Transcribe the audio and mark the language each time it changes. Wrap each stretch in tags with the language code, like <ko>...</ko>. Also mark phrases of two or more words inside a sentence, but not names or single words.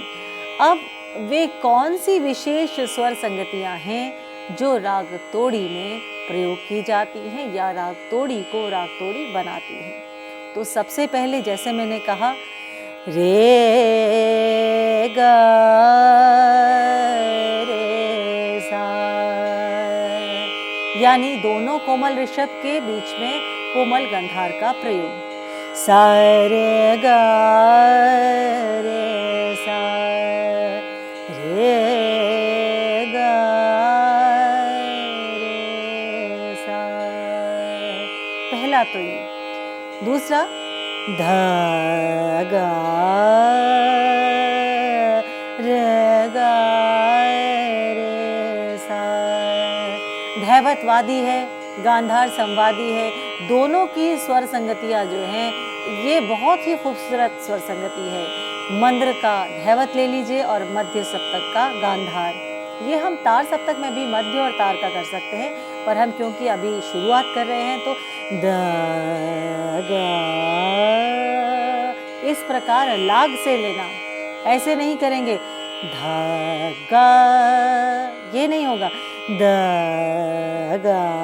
<hi>अब वे कौन सी विशेष स्वर संगतियां हैं जो राग तोड़ी में प्रयोग की जाती हैं या राग तोड़ी को राग तोड़ी बनाती हैं? तो सबसे पहले जैसे मैंने कहा रे गा रे सा, यानी दोनों कोमल ऋषभ के बीच में कोमल गंधार का प्रयोग। सा रे गा रे सा, रे गा रे सा, पहला तो ये। दूसरा ध गा रे गा रे सा, धैवतवादी है, गांधार संवादी है, दोनों की स्वर संगतियाँ जो हैं ये बहुत ही खूबसूरत स्वर संगति है। मंद्र का धैवत ले लीजिए और मध्य सप्तक का गांधार। ये हम तार सप्तक में भी मध्य और तार का कर सकते हैं, पर हम क्योंकि अभी शुरुआत कर रहे हैं तो द गा, इस प्रकार लाग से लेना, ऐसे नहीं करेंगे ध गा, ये नहीं होगा द गा।</hi>